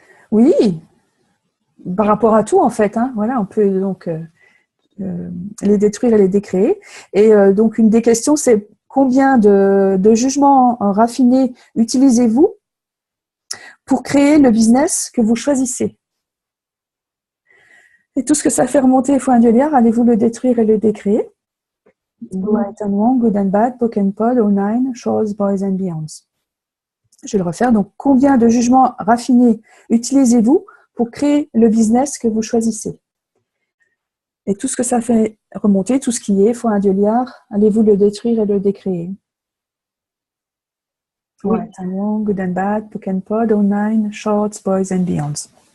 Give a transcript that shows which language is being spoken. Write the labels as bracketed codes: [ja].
[fr] Oui, par rapport à tout en fait. Hein, voilà, on peut donc les détruire et les décréer. Et donc une des questions, c'est combien de jugements raffinés utilisez-vous pour créer le business que vous choisissez? Et tout ce que ça fait remonter fois un milliard, allez-vous le détruire et le décréer? [en] Right and wrong, good and bad, poke and pod, online, shorts, boys and beyonds. [fr] Je vais le refaire. Donc, combien de jugements raffinés utilisez-vous pour créer le business que vous choisissez? Et tout ce que ça fait remonter, tout ce qui est fois un milliard, allez-vous le détruire et le décréer? Oui. [en] Right and wrong, good and bad, poke and pod, online, shorts, boys and beyonds.